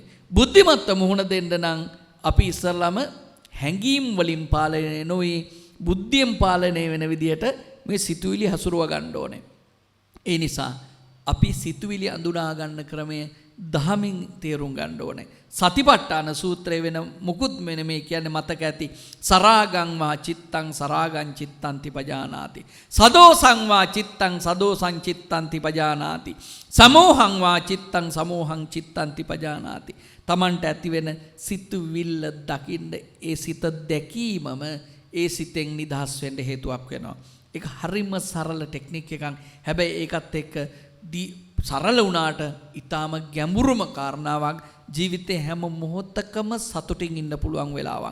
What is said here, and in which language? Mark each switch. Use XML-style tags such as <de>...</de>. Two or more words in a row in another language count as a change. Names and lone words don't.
<si>බුද්ධිමත්ව මුහුණ දෙන්න නම් අපි ඉස්සරළම හැඟීම් වලින් පාලනය නොවි බුද්ධියෙන් පාලනය වෙන විදියට මේ සිතුවිලි හසුරුව ගන්න ඕනේ. ඒ නිසා අපි සිතුවිලි අඳුනා ගන්න ක්‍රමය දහමින් තේරුම් ගන්න ඕනේ. සතිපට්ඨාන සූත්‍රයේ වෙන මුකුත් මෙන්න මේ කියන්නේ මතක ඇති.</si> <pi>සරාගං වා චිත්තං සරාගං චිත්තන්ති පජානාති. සදෝසං වා චිත්තං සදෝසං චිත්තන්ති පජානාති. සමෝහං වා චිත්තං සමෝහං චිත්තන්ති පජානාති.</pi> <si>Tamanට ඇති වෙන සිතුවිල්ල දකින්න ඒ සිත දැකීමම ඒ සිතෙන් නිදහස් වෙන්න හේතුවක් වෙනවා. ඒක හරිම සරල ටෙක්නික් එකක්. හැබැයි ඒකත් එක්ක සරල වුණාට ඊටාම ගැඹුරුම කාරණාවක්. ජීවිතේ හැම මොහොතකම සතුටින් ඉන්න පුළුවන් වෙලාවක්.</si>